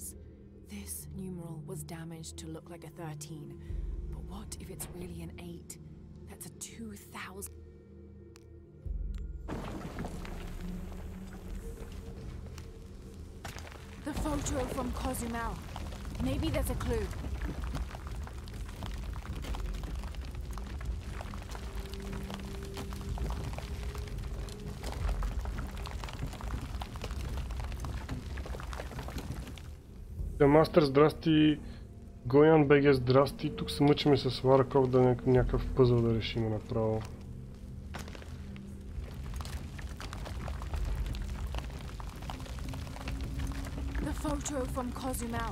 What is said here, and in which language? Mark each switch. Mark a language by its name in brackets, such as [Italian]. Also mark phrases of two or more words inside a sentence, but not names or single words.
[English] This numeral was damaged to look like a 13. But what if it's really an 8? That's a 2000. The photo from Cozumel. Maybe there's a clue. [Bulgarian] Мастер, здрасти. Гоян БГ, здрасти. Тук се мъчиме с Ларков да някакъв пъзъл да решим направо. [English] The photo from Cozumel.